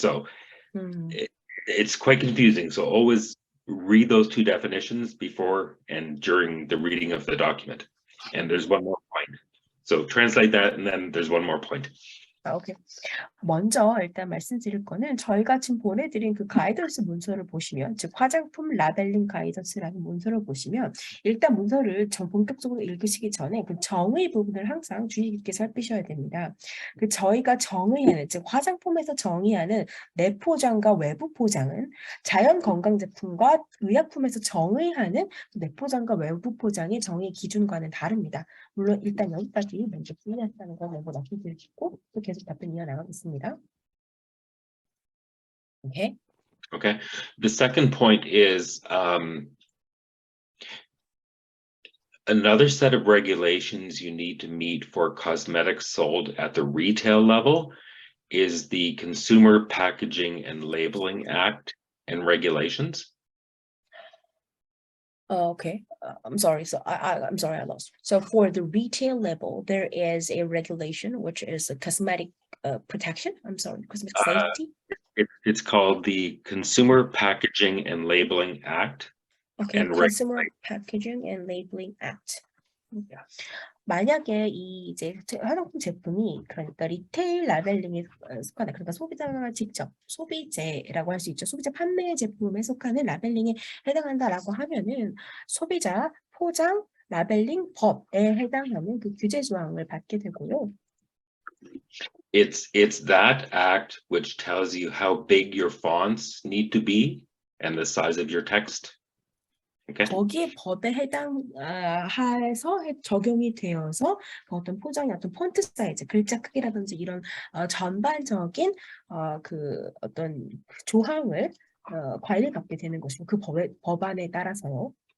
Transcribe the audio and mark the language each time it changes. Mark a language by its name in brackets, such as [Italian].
[English] So it's quite confusing. So always read those two definitions before and during the reading of the document. And there's one more point. So translate that, and then there's one more point. 오케이. [Korean] 먼저 일단 말씀드릴 거는 저희가 지금 보내드린 그 가이던스 문서를 보시면, 즉 화장품 라벨링 가이던스라는 문서를 보시면, 일단 문서를 본격적으로 읽으시기 전에 그 정의 부분을 항상 주의 깊게 살피셔야 됩니다. 그 저희가 정의하는, 즉 화장품에서 정의하는 내 포장과 외부 포장은 자연 건강 제품과 의약품에서 정의하는 내 포장과 외부 포장의 정의 기준과는 다릅니다. 물론 일단 여기까지 먼저 주의하시다는 거 먼저 말씀드리고 또 계속 답변 이어나가겠습니다. [English] Okay. Okay. The second point is another set of regulations you need to meet for cosmetics sold at the retail level is the Consumer Packaging and Labeling Act and regulations. Okay, I'm sorry. So I'm sorry, I lost. So for the retail level, there is a regulation which is a cosmetic protection. I'm sorry, cosmetic safety. It's called the Consumer Packaging and Labeling Act. Okay, Consumer Packaging and Labeling Act. [Korean] 만약에 이 이제 화장품 제품이 그러니까 리테일 라벨링에 속하는, 그러니까 소비자가 직접 소비재라고 할 수 있죠. 소비자 판매 제품에 속하는 라벨링에 해당한다라고 하면은 소비자 포장 라벨링 법에 해당하는 그 규제 조항을 받게 되고요. [English] It's that act which tells you how big your fonts need to be and the size of your text. Okay. [Korean] 거기에 법에 해당해서 적용이 되어서 어떤 포장의 어떤 폰트 사이즈, 글자 크기라든지 이런 전반적인 그 어떤 조항을 관리받게 되는 것이고, 그 법안에 따라서요.